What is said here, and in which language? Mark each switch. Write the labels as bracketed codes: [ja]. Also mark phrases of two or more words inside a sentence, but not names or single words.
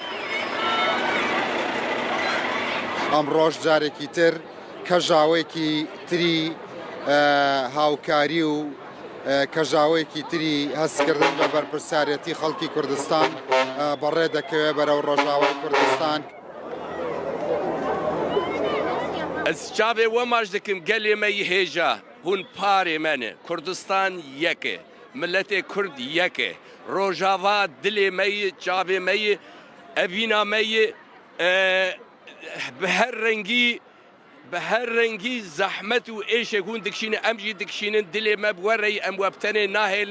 [ckb] ئەمڕۆژ جارێکی تر کەژاوێکی تری هاوکاری و کەژاوێکی تری هەستکردن بە بەرپرسیارەتی خەڵکی کوردستان بەڕێ دەکەوێت بەرەو ڕۆژاوای کوردستان. [ku] Ez çavê we maş dikim gelê me yî hêja hûn parê me ne Kurdistan yek e milletê Kurd yek e rojava dilê me yî çavê me yî evîna me yî bi her rengî zehmet û êşek hûn dikişînin em jî dikişînin dilê me bi wereyî em webtenê nahêlin.